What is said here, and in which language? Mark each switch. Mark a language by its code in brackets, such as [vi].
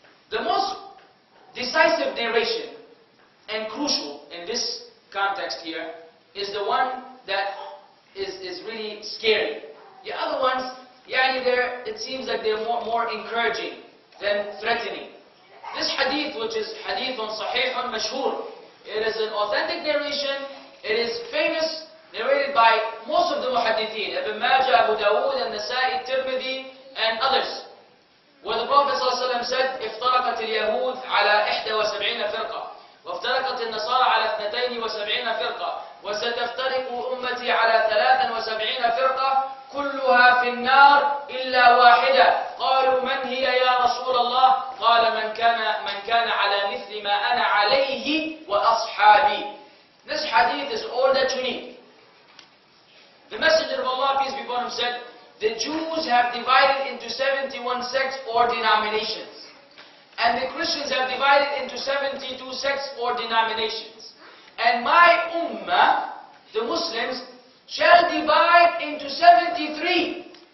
[en] The most decisive narration and crucial in this context here is the one that is really scary. The other ones, it seems like they're more encouraging than threatening. This hadith, which is [ar] hadithun sahihun mashhur, [en] it is an authentic narration. It is famous, narrated by most of the muhaddithin, Ibn Majah, Abu Dawood, An-Nasa'i, Tirmidhi, and others, where the Prophet ﷺ said, [ar] افترقت اليهود على 71 فرقة وافترقت النصارى على 72 فرقة وستفترق أمتي على 73 فرقة كلها في النار إلا واحدة قالوا من هي يا رسول الله قال من كان على مثل ما أنا عليه وأصحابي. [en] This hadith is all that you need. The Messenger of Allah, peace be upon him, said, the Jews have divided into 71 sects or denominations. And the Christians have divided into 72 sects or denominations. And my Ummah, the Muslims, shall divide into 73.